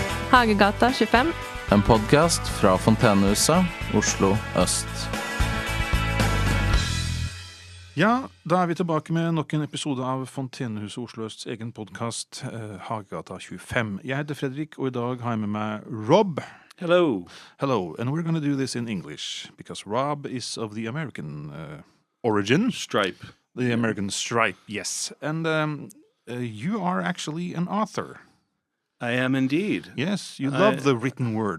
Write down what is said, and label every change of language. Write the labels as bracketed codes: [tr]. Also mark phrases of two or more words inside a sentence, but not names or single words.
[no] Hagegata 25. En podcast fra Fontenehuset, Oslo øst. Ja, da vi tilbake med nok en episode av Fontenehuset Oslo Østs egen podcast, Hagegata 25. Jeg heter Fredrik, og i dag har jeg med meg Rob. [en] Hello. Hello, and we're going to do this in English, because Rob is of the American origin. Stripe. The American stripe, yes. And you are actually an author. I am indeed. Yes, you love the written word.